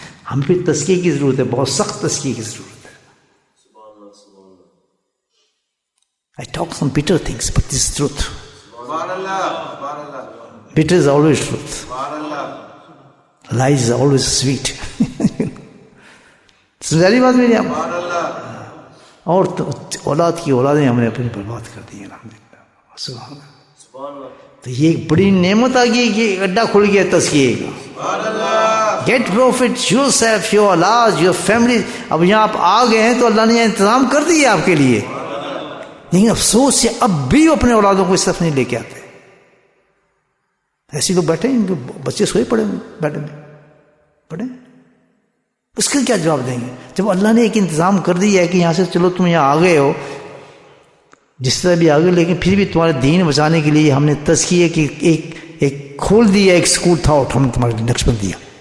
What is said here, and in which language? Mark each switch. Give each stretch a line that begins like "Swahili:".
Urdu: ہم پہ تزکیے کی ضرورت ہے, بہت سخت تزکیے کی ضرورت ہے.
English: I talk some bitter things, but this is truth. Bitter is always truth. Lies is always sweet.
Urdu: سمجھاری بات میری آپ. اور اولاد کی اولادیں ہم نے اپنی برباد کر دی ہیں الحمدللہ. سبحان اللہ. تو یہ ایک بڑی نعمت آ گئی کہ اڈا کھل گیا تزکیے کا.
English: Get profit yourself, your اولاد, your family.
Urdu: اب یہاں آپ آ گئے ہیں تو اللہ نے انتظام کر دیا آپ کے لیے, لیکن افسوس ہے اب بھی وہ اپنے اولادوں کو اس طرف نہیں لے کے آتے. ایسے لوگ بیٹھے ہیں, ان کے بچے سوئے پڑے بیٹھے پڑے, اس کا کیا جواب دیں گے جب اللہ نے ایک انتظام کر دیا ہے کہ یہاں سے چلو تم یہاں آ گئے ہو جس طرح بھی آ گئے, لیکن پھر بھی تمہارے دین بچانے کے لیے ہم نے تزکیے کی ایک کھول دیا, ایک اسکول تھا اور ہم نے تمہارے لیے نقش بند دیا.